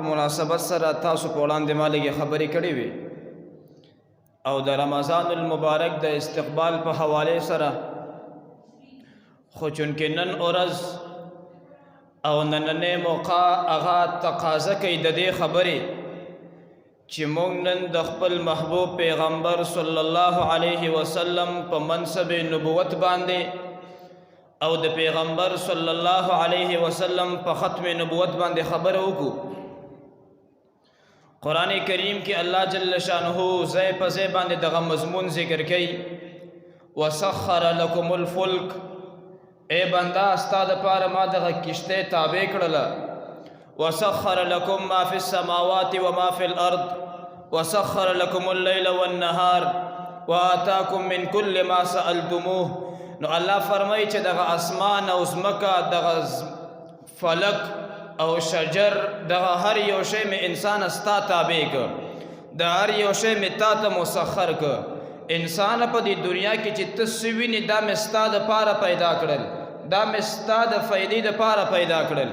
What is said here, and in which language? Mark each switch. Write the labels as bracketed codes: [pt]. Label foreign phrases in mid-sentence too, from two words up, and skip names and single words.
[ps] مناسبت سره تاسو په وړاندې ما لږې خبرې کړې وي او د رمضان المبارک د استقبال په حواله سره خو چونکې نن ورځ او نننې موقع هغه تقاضا کوي د دې خبرې چې موږ نن د خپل محبوب پیغمبر [ar] صلی الله علیه وسلم [ps] په منصب نبوت باندې او د پیغمبر [ar] صلی الله علیه وسلم [ps] په ختم نبوت باندې خبره وکړو. قرآن کریم کې الله جل شانه ځای په ځای باندې دغه مضمون ذکر کوي [ar] وسخر لكم الفلک، [ps] اے بندا ستا دپاره ما دغه کشته تابع کړله. [ar] وسخر لكم ما في السماوات وما في الأرض وسخر لكم الليل والنهار وآتاكم من كل ما سألتموه. [ps] نو الله فرمایي چې دغه اسمان او ځمکه دغه فلک او شجر دغه هر یو شی مې انسان ستا تابع کړ، د هر یو شی مې تا ته مسخر کړ. انسان په دې دنیا کې چې ته څه وینې دا مې ستا دپاره پیدا کړل، دا مې ستا د فایدې دپاره پیدا کړل.